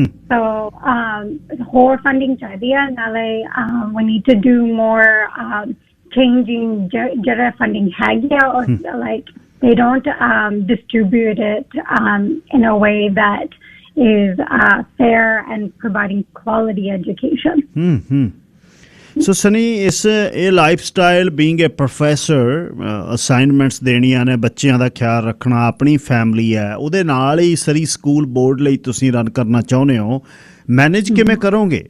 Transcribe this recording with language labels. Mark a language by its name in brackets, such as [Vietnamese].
[Punjabi] So ਹੋਰ funding ਚਾਹੀਦੀ ਹੈ। ਨਾਲੇ [English] we need to do more changing [Punjabi] ਜਿਹੜਾ [English] funding [Punjabi] ਹੈਗੀ ਆ, [English] or like they don't distribute it in a way that is fair and providing quality education. [Punjabi] So Sunny, ਇਹ life style [English] being a professor, [Punjabi] assignments ਦੇਣੀਆਂ ਨੇ, ਬੱਚਿਆਂ ਦਾ ਖਿਆਲ ਰੱਖਣਾ, ਆਪਣੀ ਫੈਮਿਲੀ ਹੈ, ਉਹਦੇ ਨਾਲ ਹੀ ਸਰੀ ਸਕੂਲ ਬੋਰਡ ਲਈ ਤੁਸੀਂ ਰਨ ਕਰਨਾ ਚਾਹੁੰਦੇ ਹੋ, ਮੈਨੇਜ ਕਿਵੇਂ ਕਰੋਗੇ?